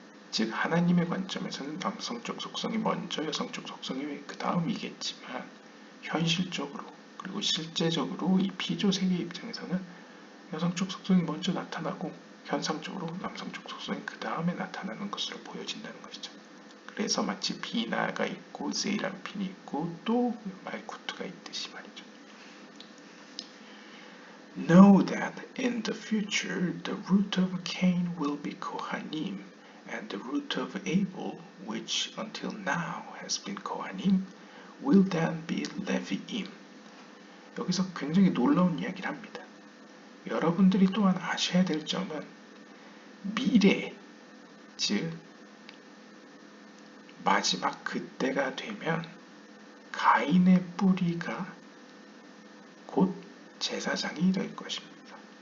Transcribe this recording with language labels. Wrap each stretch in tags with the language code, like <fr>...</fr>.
<ko>즉 하나님의 관점에서는 남성적 속성이 먼저 여성적 속성이 그 다음이겠지만 현실적으로 그리고 실제적으로 이 비조세계 입장에서는 여성적 속성이 먼저 나타나고 현상적으로 남성적 속성이 그 다음에 나타나는 것으로 보여진다는 것이죠. 그래서 마치 비나가 있고 세이람핀이 있고 또 말쿠트가 있듯이 말이죠.</ko> <en>Know that in the future the root of Cain will be Kohanim, and the root of Abel, which until now has been Kohanim, will then be Leviim.</en> <ko>여기서 굉장히 놀라운 이야기를 합니다. 여러분들이 또한 아셔야 될 점은 미래, 즉 마지막 그때가 되면 가인의 뿌리가 곧 제사장이 될 것입니다.</ko>